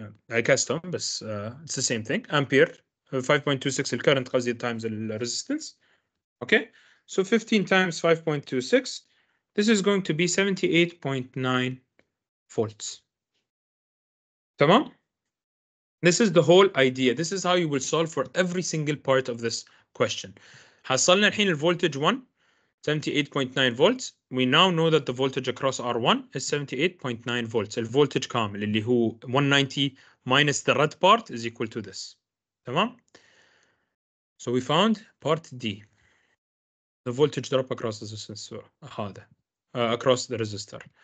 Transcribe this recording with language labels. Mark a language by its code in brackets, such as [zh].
[en] I custom, but it's the same thing. Ampere 5.26 [ar] الكرنت قصدي [en] times the resistance. Okay, so 15 times 5.26. This is going to be 78.9 volts. تمام? This is the whole idea. This is how you will solve for every single part of this question. [ar] حصلنا الحين الفولتج 1 78.9 volts. [en] We now know that the voltage across R1 is 78.9 volts. [ar] الفولتج كامل اللي هو [en] 190 minus the red part is equal to this. تمام? So we found part D. The voltage drop across the resistor. هذا. Across the resistor.